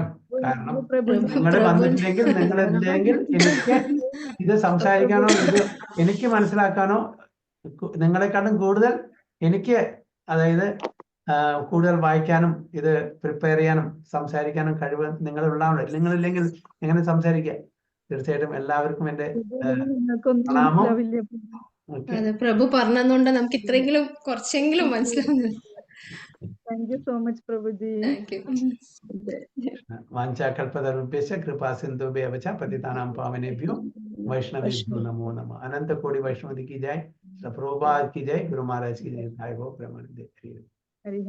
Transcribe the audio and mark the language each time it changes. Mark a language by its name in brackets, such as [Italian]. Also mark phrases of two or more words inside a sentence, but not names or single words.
[Malayalam] കാരണം നിങ്ങൾ വന്നിട്ടില്ലെങ്കിൽ, നിങ്ങളില്ലെങ്കിൽ എനിക്ക് ഇത് സംസാരിക്കാനോ ഇത് എനിക്ക് മനസ്സിലാക്കാനോ നിങ്ങളെക്കാളും കൂടുതൽ എനിക്ക്, അതായത് കൂടുതൽ വായിക്കാനും ഇത് പ്രിപ്പയർ ചെയ്യാനും സംസാരിക്കാനും കഴിവ് നിങ്ങളുള്ളതാണ്. നിങ്ങളില്ലെങ്കിൽ എങ്ങനെ സംസാരിക്കുക? തീർച്ചയായിട്ടും എല്ലാവർക്കും എൻ്റെ പ്രണാമം. ഓക്കെ, അതെ, പ്രഭു പറഞ്ഞതുകൊണ്ട് നമുക്ക് ഇത്രയെങ്കിലും കുറച്ചെങ്കിലും മനസ്സിലാവുന്നത്. [English] thank you so much പ്രഭുജി. thank you. [Sanskrit] വാഞ്ചാകൽപതരുഭ്യശ്ച കൃപാ സിന്ധുഭ്യവ ച പതിതാനാം പാവനേഭ്യോ वैष्णवेभ्यो नमो नमः. [Hindi] अनंत कोटि वैष्णव की जय, प्रभुपाद की जय, गुरु महाराज की जय, भाई हो प्रेमानंद। हरि